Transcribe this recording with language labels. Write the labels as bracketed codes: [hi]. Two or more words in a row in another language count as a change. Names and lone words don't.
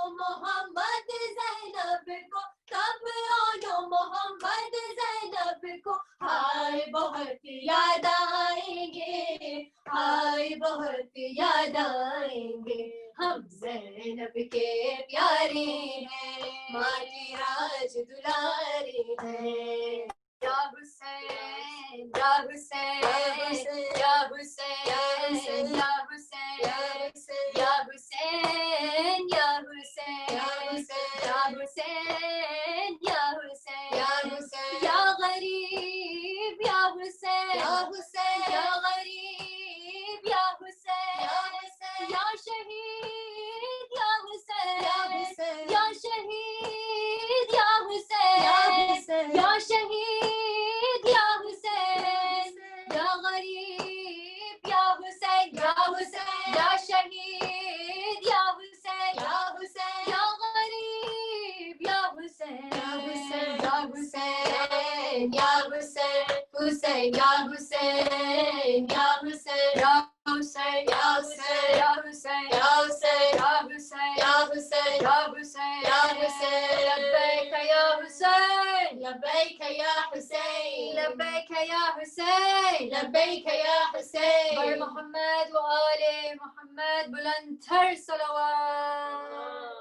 [ur] محمد زینب کو کب آنو محمد زینب کو ہائے بہت یاد آئیں گے ہائے بہت یاد آئیں گے ہم زینب کے پیارے ہیں ماں کی راج دلارے ہیں یا حسین یا حسین یا حسین یا حسین یا حسین یا حسین یا حسین یا حسین یا حسین یا غریب یا حسین یا غریب یا حسین یا شہید یا حسین یا شہید یا حسین یا شہید یا حسین یا غریب یا حسین یا شہید یا حسین یا غریب یا حسین یا حسین یا حسین حسین یا حسین یا حسین یا حسین یا حسین یا حسین یا حسین یا حسین یا حسین یا حسین یا حسین لبیک یا حسین لبیک یا حسین لبیک یا حسین لبیک یا حسین [fa] بر محمد و آل محمد بلندتر صلوات